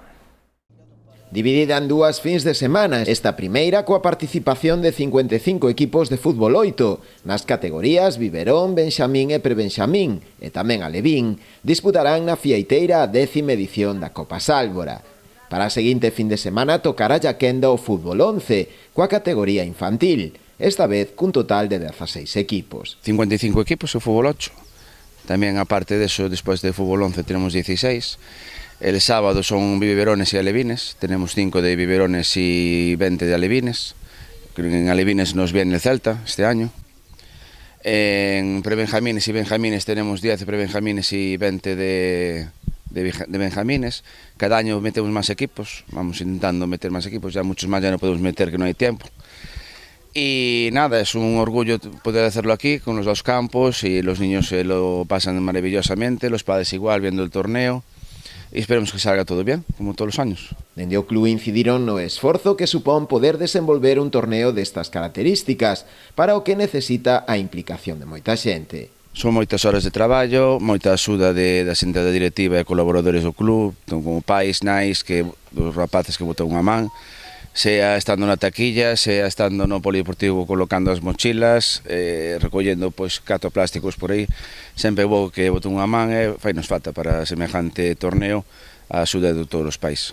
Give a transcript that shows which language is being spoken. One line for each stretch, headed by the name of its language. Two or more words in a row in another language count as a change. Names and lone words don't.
Galician: Dividida en dúas fins de semana, esta primeira coa participación de 55 equipos de fútbol 8, nas categorías Biberón, Benxamín e Prebenxamín, e tamén Alevín, disputarán na Fieiteira a 10ª edición da Copa Sálvora. Para a seguinte fin de semana tocará a quenda o fútbol 11, coa categoría infantil, esta vez cun total de 16 equipos.
Spanish: 55 equipos o fútbol 8,
Galician: tamén aparte deso, despois de
Spanish: fútbol 11 tenemos 16, el sábado son biberones e alevines, tenemos 5 de biberones e 20 de alevines, en alevines nos viene el Celta este año, en prebenjamines e benjamines tenemos 10 de prebenjamines e 20 de benjamines. Cada año metemos máis equipos, vamos intentando meter máis equipos, ya muchos máis ya no podemos meter que
Galician: non hai tempo.
Spanish: Y nada, es un orgullo poder hacerlo aquí con los dos campos y los niños se lo pasan maravillosamente, los padres igual viendo el torneo y esperemos que salga todo bien, como todos los años.
Galician: Dende o club incidiron no esforzo que supón poder desenvolver un torneo destas características, para o que necesita a implicación de moita xente. Son moitas horas de traballo, moita axuda da xente da directiva e colaboradores do club, como pais, nais, dos rapaces que botan unha man, sea estando na taquilla, sea estando no polideportivo colocando as mochilas, recollendo 4 plásticos por aí, sempre vou que botan unha man e fainos falta para semejante torneo a axuda de todos os pais.